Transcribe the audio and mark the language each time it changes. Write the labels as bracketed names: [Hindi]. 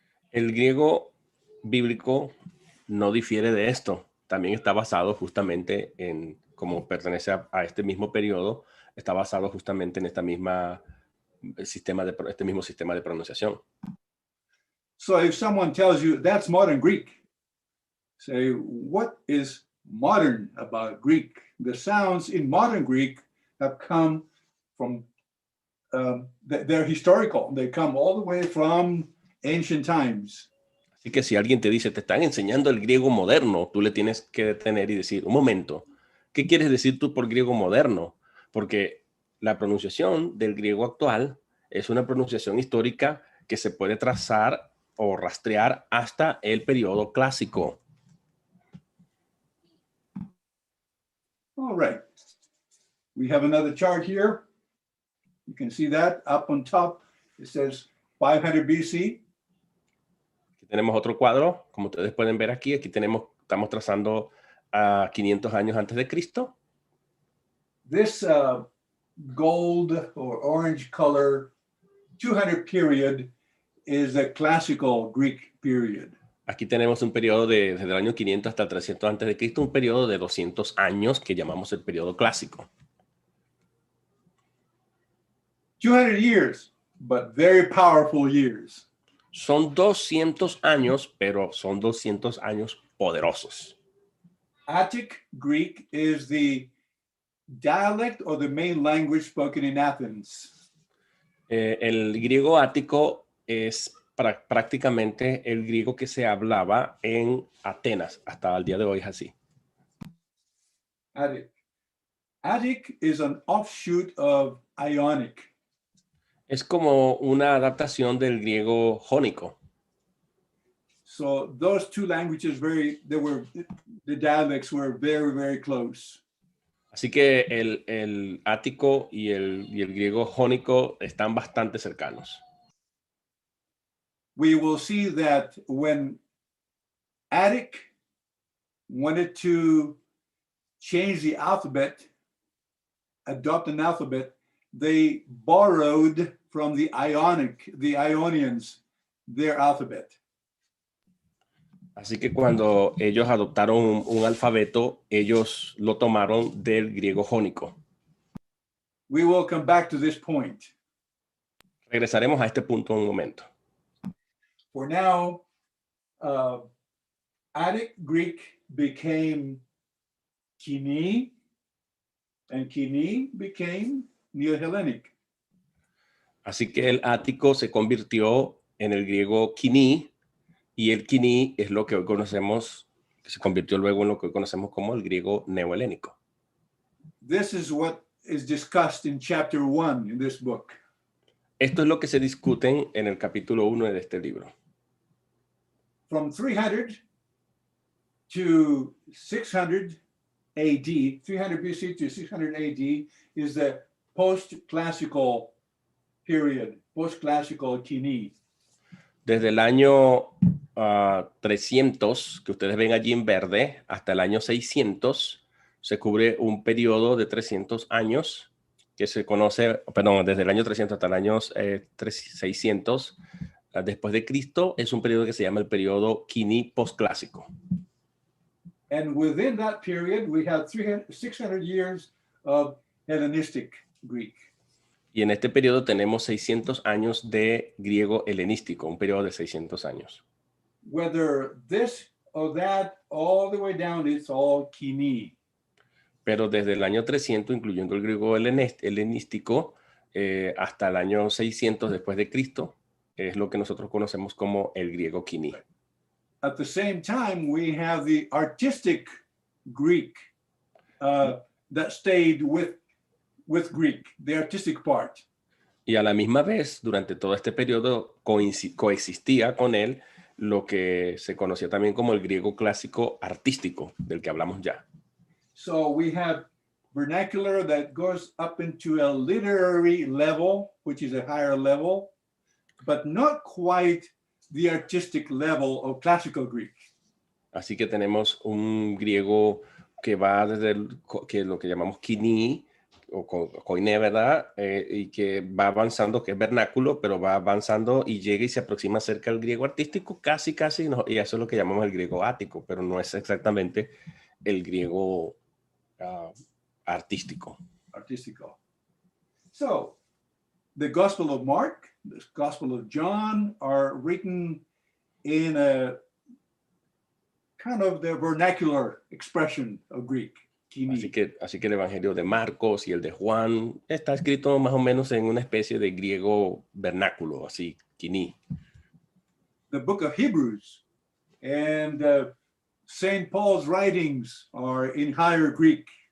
[Spanish] El griego bíblico no difiere de esto. También está basado justamente en, como pertenece a este mismo periodo, está basado justamente en este mismo sistema de pronunciación. [English] So if someone tells you that's modern Greek, say, what is modern about Greek? The sounds in modern Greek have come from, they're historical. They come all the way from ancient times. [Spanish] Así que si alguien te dice, te están enseñando el griego moderno, tú le tienes que detener y decir, un momento, ¿qué quieres decir tú por griego moderno? Porque la pronunciación del griego actual es una pronunciación histórica que se puede trazar o rastrear hasta el periodo clásico. [English] All right. We have another chart here. You can see that up on top. It says 500 BC. [Spanish] Aquí tenemos otro cuadro, como ustedes pueden ver aquí. Aquí estamos trazando a 500 años antes de Cristo. [English] This gold or orange color 200 period is a classical Greek period. [Spanish] Aquí tenemos un periodo desde el año 500 hasta el 300 antes de Cristo, un periodo de 200 años que llamamos el periodo clásico. [English] 200 years, but very powerful years. [Spanish] Son 200 años, pero son 200 años poderosos. [English] Attic Greek is the dialect or the main language spoken in Athens. [Spanish] El griego ático es prácticamente el griego que se hablaba en Atenas. Hasta el día de hoy es así. [English] Attic. Attic is an offshoot of Ionic. [Spanish] Es como una adaptación del griego jónico. [English] So those two languages, the dialects were very, very close. [Spanish] Así que el ático y el griego jónico están bastante cercanos. [English] We will see that when Attic wanted to change the alphabet, adopt an alphabet, they borrowed from the Ionians, their alphabet. [Spanish] Así que cuando ellos adoptaron un alfabeto, ellos lo tomaron del griego jónico. [English] We will come back to this point. [Spanish] Regresaremos a este punto en un momento. [English] For now, Attic Greek became KOINE, and KOINE became Neo-Hellenic. [Spanish] Así que el ático se convirtió en el griego KOINE, y el KOINE es lo que hoy conocemos, que se convirtió luego en lo que hoy conocemos como el griego neohelénico. [English] This is what is discussed in chapter 1 in this book. [Spanish] Esto es lo que se discute en el capítulo 1 de este libro. [English] From 300 to 600 AD, 300 BC to 600 AD is the post-classical period, post-classical KOINE. [Spanish] Desde el año 300, que ustedes ven allí en verde, hasta el año 600, se cubre un periodo de 300 años que se conoce, perdón, desde el año 300 hasta el año 600 después de Cristo, es un periodo que se llama el periodo KOINE postclásico. [English] And within that period, we have 600 years of Hellenistic Greek. [Spanish] Y en este periodo tenemos 600 años de griego helenístico, un periodo de 600 años. [English] Whether this or that, all the way down, it's all KOINE. [Spanish] Pero desde el año 300, incluyendo el griego helenístico, hasta el año 600 después de Cristo, es lo que nosotros conocemos como el griego KOINE. [English] At the same time, we have the artistic Greek that stayed with Greek, the artistic part. [Spanish] Y a la misma vez, durante todo este periodo, coexistía con él lo que se conocía también como el griego clásico artístico, del que hablamos ya. [English] So we have vernacular that goes up into a literary level, which is a higher level, but not quite the artistic level of classical Greek. [Spanish] Así que tenemos un griego que va desde lo que llamamos KOINE, o KOINE, ¿verdad? Y que va avanzando, que es vernáculo, pero va avanzando y llega y se aproxima cerca al griego artístico, casi, no, y eso es lo que llamamos el griego ático, pero no es exactamente el griego artístico. [English] So, the Gospel of Mark, the Gospel of John are written in a kind of the vernacular expression of Greek. [Spanish] Así que el Evangelio de Marcos y el de Juan está escrito más o menos en una especie de griego vernáculo, así, KOINE. [English] The book of Hebrews and St. Paul's writings are in higher Greek.